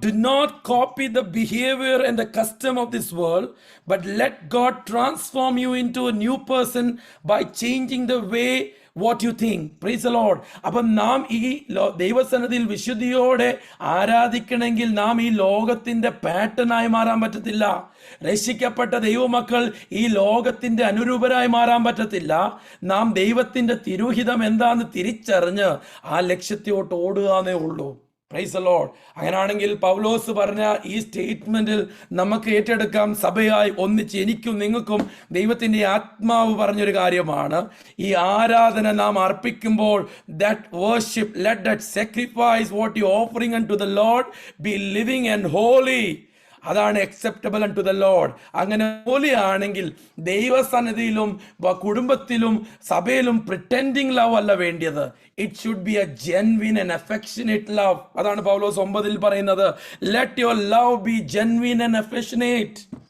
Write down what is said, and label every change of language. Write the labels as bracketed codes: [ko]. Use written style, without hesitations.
[en] Do not copy the behavior and the custom of this world, but let God transform you into a new person by changing the way what you think. Praise the Lord. [ml] അപ്പം നാം ഈ ദൈവസന്നിധിയിൽ വിശുദ്ധിയോടെ ആരാധിക്കണമെങ്കിൽ നാം ഈ ലോകത്തിന്റെ പാറ്റേണായി മാറാൻ പറ്റത്തില്ല. രക്ഷിക്കപ്പെട്ട ദൈവമക്കൾ ഈ ലോകത്തിന്റെ അനുരൂപരായി മാറാൻ പറ്റത്തില്ല. നാം ദൈവത്തിന്റെ തിരുഹിതം എന്താന്ന് തിരിച്ചറിഞ്ഞ് ആ ലക്ഷ്യത്തോട്ട് ഓടുകയെന്നേ ഉള്ളൂ. [en] Praise the lord. [ml] അങ്ങനെയാണെങ്കിൽ പൗലോസ് പറഞ്ഞ ഈ സ്റ്റേറ്റ്മെന്റിൽ നമുക്ക് ഏറ്റെടുക്കാം, സഭയായി ഒന്നിച്ച് എനിക്കും നിങ്ങൾക്കും ദൈവത്തിന്റെ ആത്മാവ് പറഞ്ഞൊരു കാര്യമാണ്, ഈ ആരാധന നാം അർപ്പിക്കുമ്പോൾ [en] that worship, let that sacrifice what you offering unto the Lord be living and holy. അതാണ് acceptable unto the Lord. [ml] അങ്ങനെ ഹോലി ആണെങ്കിൽ ദൈവസന്നിധിയിലും കുടുംബത്തിലും സഭയിലും പ്രിറ്റൻഡിങ് ലവ് അല്ല വേണ്ടിയത്. [en] It should be a genuine and affectionate love. [ml] അതാണ് പൗലോസ് 9 പറയുന്നത്, [en] Let your love be genuine and affectionate.